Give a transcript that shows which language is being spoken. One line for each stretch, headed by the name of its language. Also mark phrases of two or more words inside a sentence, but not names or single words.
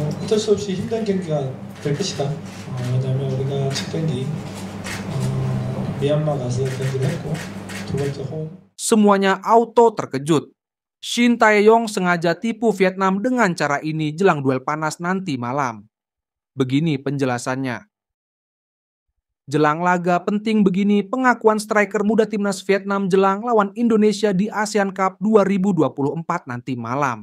Korean: 어쩔 수 없이 힘든 경기가 될 것이다. 왜냐하면 우리가 첫 경기 미얀마 가서 경기를 했고 두 번째 홈.
Indonesian: Semuanya auto terkejut. Shin Tae-yong sengaja tipu Vietnam dengan cara ini jelang duel panas nanti malam. Begini penjelasannya. Jelang laga penting begini pengakuan striker muda timnas Vietnam jelang lawan Indonesia di ASEAN Cup 2024 nanti malam.